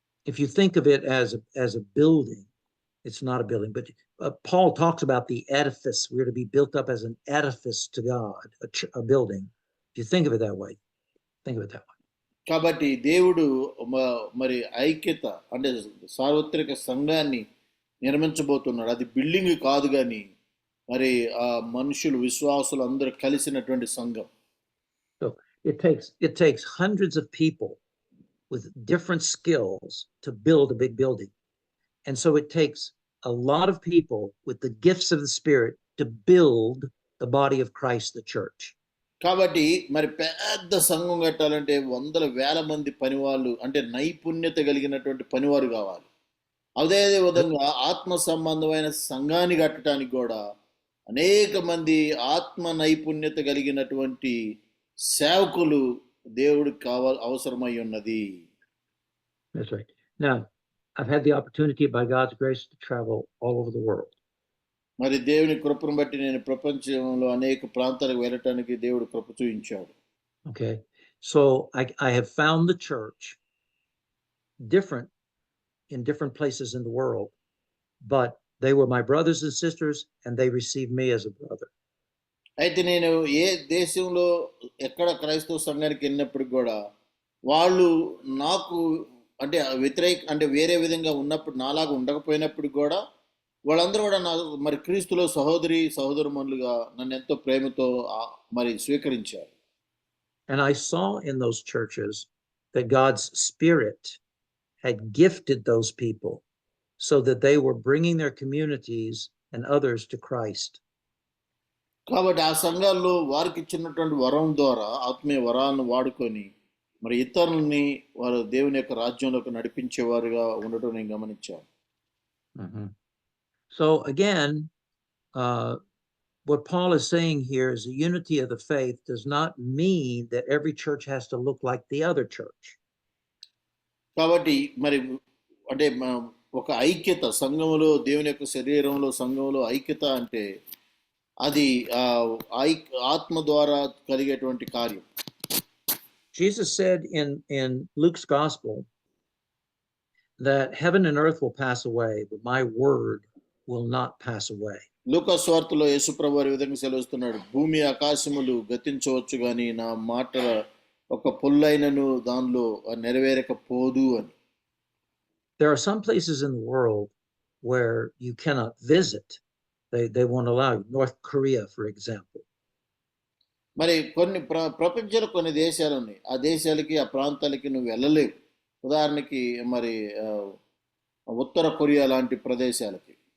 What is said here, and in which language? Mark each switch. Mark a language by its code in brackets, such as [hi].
[en] If you think of it as a building, it's not a building, but Paul talks about the edifice. We're to be built up as an edifice to God, a building. If you think of it that way, think of it that way. [te] కాబట్టి దేవుడు మరి ఐక్యత అంటే సార్వత్రిక సంఘాన్ని నిర్మించబోతున్నాడు. అది building కాదు కానీ మరి ఆ మనుషులు విశ్వాసులు అందరూ కలిసినటువంటి సంఘం. [en] So it takes hundreds of people with different skills to build a big building. And so it takes a lot of people with the gifts of the Spirit to build the body of Christ, the church. [te] కాబట్టి మరి పెద్ద సంఘం కట్టాలంటే వందల వేల మంది పనివాళ్ళు అంటే నైపుణ్యత కలిగినటువంటి పనివారు కావాలి. అదే విధంగా ఆత్మ సంబంధమైన సంఘాన్ని కట్టడానికి కూడా అనేక మంది ఆత్మ నైపుణ్యత కలిగినటువంటి సేవకులు దేవుడికి అవసరమై ఉన్నది. [en] That's right. Now, I've had the opportunity by God's grace to travel all over the world. [te] మరి దేవుని కృపను బట్టి నేను ప్రపంచంలో అనేక ప్రాంతాలకు వెళ్ళటానికి దేవుడు కృప చూపించాడు. [en] Okay. So I have found the church different in different places in the world, but they were my brothers and sisters and they received me as a brother. [te] అయితే నేను ఏ దేశంలో ఎక్కడ క్రైస్తవ సంఘానికి వెళ్ళినప్పుడు కూడా వాళ్ళు నాకు అంటే అంటే వేరే విధంగా ఉన్నప్పుడు నాలాగా ఉండకపోయినప్పుడు కూడా వాళ్ళందరూ కూడా నా మరి క్రీస్తులో సహోదరుమణులుగా నన్ను ఎంతో ప్రేమతో మరి స్వీకరించారు. [en] And I saw in those churches that God's Spirit had gifted those people so that they were bringing their communities and others to Christ. [te] కాబట్టి ఆ సంఘాల్లో వారికి ఇచ్చినటువంటి వరం ద్వారా ఆత్మీయ వరాలను వాడుకొని మరి ఇతరులని వారు దేవుని యొక్క రాజ్యంలోకి నడిపించేవారుగా ఉండటం నేను గమనించాను. [en] So again, what Paul is saying here is the unity of the faith does not mean that every church has to look like the other church. [te] కాబట్టి మరి అంటే ఒక ఐక్యత సంఘంలో దేవుని యొక్క శరీరంలో సంఘంలో ఐక్యత అంటే అది ఆత్మ ద్వారా కలిగేటువంటి కార్యం. [en] Jesus said in Luke's gospel that heaven and earth will pass away, but my word will not pass away. [te] లూకా సువార్తలో యేసుప్రభు వారి విధంగా సెలవుస్తున్నాడు, భూమి ఆకాశములు గతించవచ్చు గాని నా మాట ఒక పొల్లైనను దానిలో నెరవేరకపోదు అని. [en] There are some places in the world where you cannot visit. They won't allow you. North Korea, for example. [te] మరి కొన్ని ప్రపంచంలో కొన్ని దేశాలు ఉన్నాయి, ఆ దేశాలకి ఆ ప్రాంతాలకి నువ్వు వెళ్ళలేవు. ఉదాహరణకి మరి ఉత్తర కొరియా లాంటి ప్రదేశాలకి.